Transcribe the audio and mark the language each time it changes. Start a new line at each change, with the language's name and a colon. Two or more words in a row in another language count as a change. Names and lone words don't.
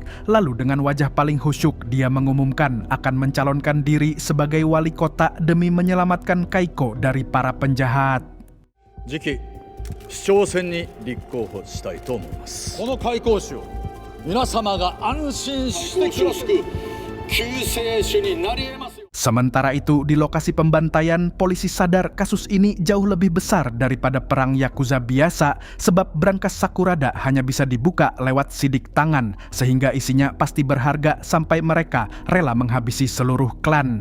Indonesian: Lalu dengan wajah paling khusyuk, dia mengumumkan akan mencalonkan diri sebagai wali kota demi menyelamatkan Kaiko dari para penjahat.
Japanese: 次期市長選に立候補したいと思います。この開港市を皆様が安心して暮らす救世主になり得ます。
Indonesian: Sementara itu, di lokasi pembantaian, polisi sadar kasus ini jauh lebih besar daripada perang Yakuza biasa, sebab brankas Sakurada hanya bisa dibuka lewat sidik tangan, sehingga isinya pasti berharga sampai mereka rela menghabisi seluruh klan.